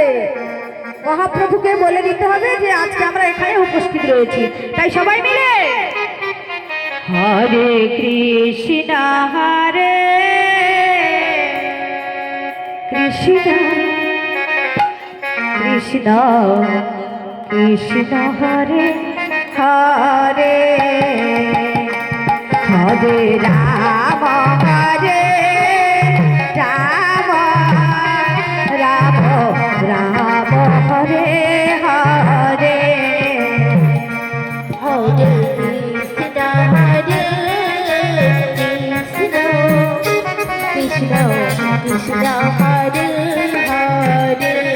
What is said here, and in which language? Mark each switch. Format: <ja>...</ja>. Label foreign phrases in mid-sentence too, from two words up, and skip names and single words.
<bn>মহাপ্রভুকে বলে দিতে হবে যে আজকে আমরা এখানে উপস্থিত রয়েছি। তাই সবাই মিলে হরে কৃষ্ণ হরে কৃষ্ণ কৃষ্ণ কৃষ্ণ হরে হরে হরে রাম হরে রাম রাম রাম হরে হরে হরে কৃষ্ণ হরে কৃষ্ণ কৃষ্ণ কৃষ্ণ হরে হরে</bn>